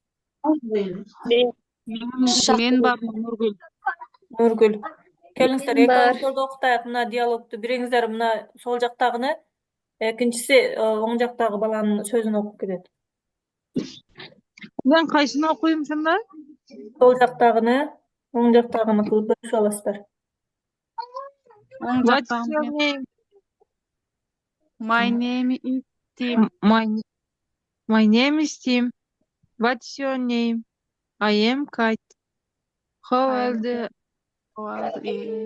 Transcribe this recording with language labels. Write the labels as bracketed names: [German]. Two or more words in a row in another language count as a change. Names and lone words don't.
[Kyrgyz] Мен бар, Нургүл. Нургүл. Келиңиздер, экөөңүздөрдү окутайык мына диалогту. Бириңиздер мына сол жактагыны, экинчиси оң жактагы баланын сөзүн окуп кетет. Мен кайсыны окуйм сонда? Сол жактагыны, оң жактагыны кылып бөлүшүп аласыздар. [English] What's your name? My name is Tim. My name is Tim. What's your name? I am Kate. How old are you?